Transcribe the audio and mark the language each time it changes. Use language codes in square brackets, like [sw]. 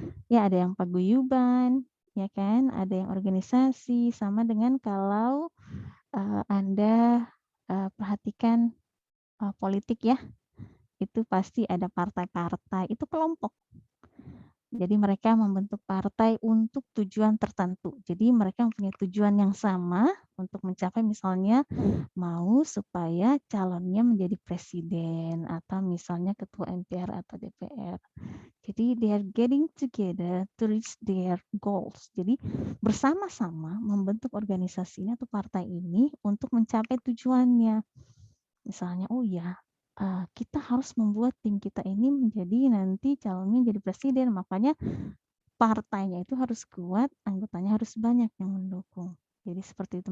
[id] Ya, ada yang paguyuban, ya kan? Ada yang organisasi, sama dengan kalau Anda perhatikan politik ya, itu pasti ada partai-partai, itu kelompok. Jadi mereka membentuk partai untuk tujuan tertentu. Jadi mereka mempunyai tujuan yang sama untuk mencapai, misalnya mau supaya calonnya menjadi presiden atau misalnya ketua MPR atau DPR. Jadi [en] they are getting together to reach their goals. [id] Jadi bersama-sama membentuk organisasi ini atau partai ini untuk mencapai tujuannya. Misalnya, oh ya, kita harus membuat tim kita ini menjadi nanti calonnya jadi presiden. Makanya partainya itu harus kuat, anggotanya harus banyak yang mendukung. Jadi seperti itu.